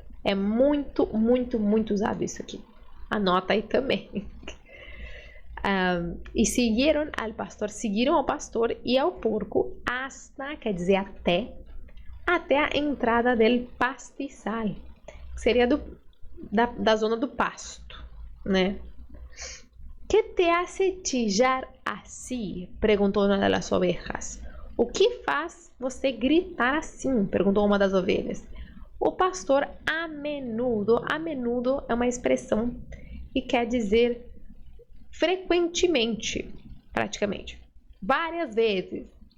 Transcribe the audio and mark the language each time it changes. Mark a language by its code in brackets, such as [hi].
[pt] É muito, muito, muito usado isso aqui. Anota aí também. E seguiram ao pastor e ao porco hasta, quer dizer até a entrada del pastizal, que seria da zona do pasto, né? [es] ¿Qué te hace chillar [pt] assim? Perguntou uma das ovelhas. O que faz você gritar assim? Perguntou uma das ovelhas. O pastor a menudo é uma expressão que quer dizer frequentemente, praticamente, várias vezes.